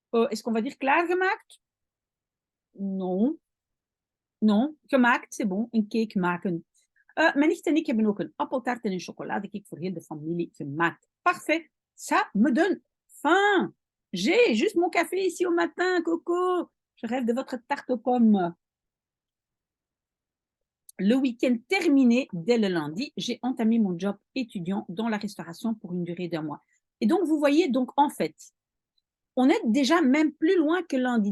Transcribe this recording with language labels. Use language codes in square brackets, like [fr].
[fr] Est-ce qu'on va dire klaargemaakt? Non. Non, gemaakt, c'est bon. Een cake maken. [nl] Mijn nicht en ik hebben ook een appeltaart en een chocoladecake voor heel de familie gemaakt. [fr] Parfait. Ça me donne faim. J'ai juste mon café ici au matin, Coco. Je rêve de votre tarte aux pommes. Le week-end terminé, dès le lundi, j'ai entamé mon job étudiant dans la restauration pour une durée d'1 mois. Et donc, vous voyez, donc en fait, on est déjà même plus loin que lundi.